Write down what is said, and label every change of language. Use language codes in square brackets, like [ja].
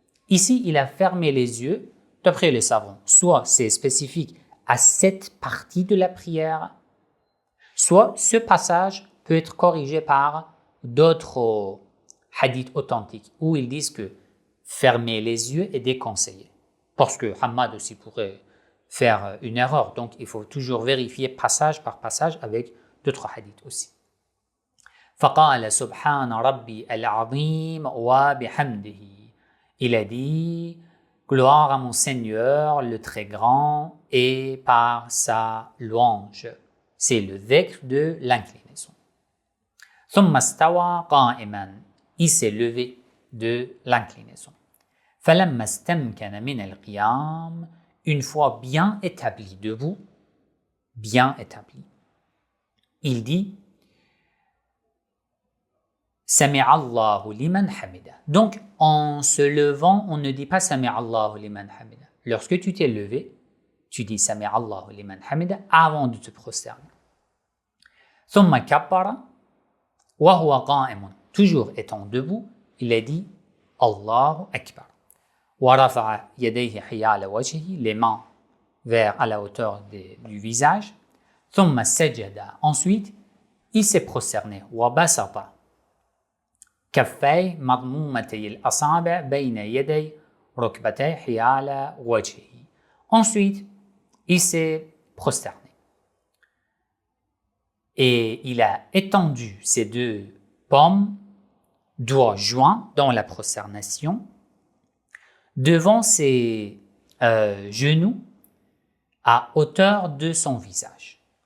[fr] Ici, il a fermé les yeux, d'après les savants. Soit c'est spécifique à cette partie de la prière, soit ce passage peut être corrigé par d'autres hadiths authentiques où ils disent que fermer les yeux est déconseillé. Parce que Hammad aussi pourrait faire une erreur. Donc, il faut toujours vérifier passage par passage avec d'autres hadiths aussi. [ar] فقال سبحان ربي العظيم وبحمده. [fr] Il a dit gloire à mon Seigneur le très grand et par sa louange. C'est le dhikr de l'inclinaison. [ar] ثم استوى قائما. [fr] Il s'est levé de l'inclinaison. [ar] فلما استمكن من القيام. [fr] Une fois bien établi debout, bien établi, il dit Sami'a Allahu liman hamida. Donc, en se levant, on ne dit pas Sami'a Allahu liman hamida. Lorsque tu t'es levé, tu dis Sami'a Allahu liman hamida avant de te prosterner. [ar] ثم كبر وهو قائم. [fr] Toujours étant debout, il a dit Allahu Akbar. [ar] ورفع يديه حيال وجهه, [fr] les mains vers à la hauteur du visage. [ar] ثم سجد. [fr] Ensuite, il s'est prosterné. [ar] وبسط كفيه مضمومتي الأصابع بين يدي ركبتيه حيال وجهه. [fr] Ensuite, il s'est prosterné. Et il a étendu ses 2 paumes, doigts joints dans la prosternation, devant ses genoux à hauteur de son visage.